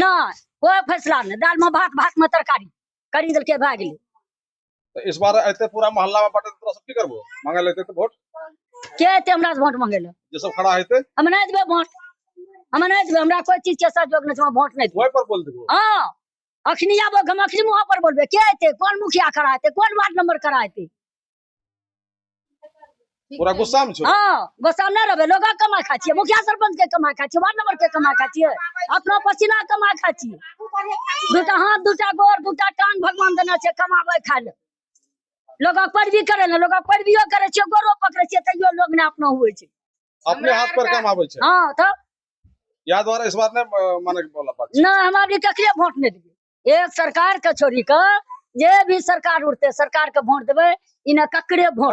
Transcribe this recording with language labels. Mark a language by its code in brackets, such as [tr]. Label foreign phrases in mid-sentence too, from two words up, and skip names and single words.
[mai] ना कोई फैसला नहीं। दाल में भात, भात में तरकारी करी देल के भाग गेले। तो इस बार ऐते पूरा मोहल्ला में बाटे तोरा सब की करबो? मांगे लेते तो वोट के एते हमरा से वोट मांगे ले? जे सब खड़ा हेते हम नहीं देबे वोट, हम नहीं देबे। हमरा कोई चीज के सहयोग नहीं छे, वोट नहीं देबे। वही पर बोल देबो। हां, अखनी आबो, हम अखनी मुंह पर बोलबे। के एते? कौन मुखिया खड़ा हेते? कौन वार्ड नंबर खड़ा हेते? पूरा गुस्सा में छो। हां, गुस्सा नहीं रहबे। लोग कमाई खा छिए, मुखिया सरपंच के कमाई खा छिए, वार्ड नंबर के कमाई खा छिए, अपना पसीना कमाई खा छिए। दूटा हाथ, दूटा गोर, दूटा टांग भगवान देना छे कमाबे खाए ले। लोग पर भी करे ले, लोग पर भी करे छे, गोरो पकड़े छे, तइयो लोग ने अपना हुए छे, अपने हाथ पर काम आवे छे। हां तो या द्वारा इस बार ने माने के बोला बात ना, हम अभी ककरे वोट नहीं देबे। एक सरकार के छोड़ी के जे भी सरकार उठते, सरकार के वोट देबे, इने ककरे वोट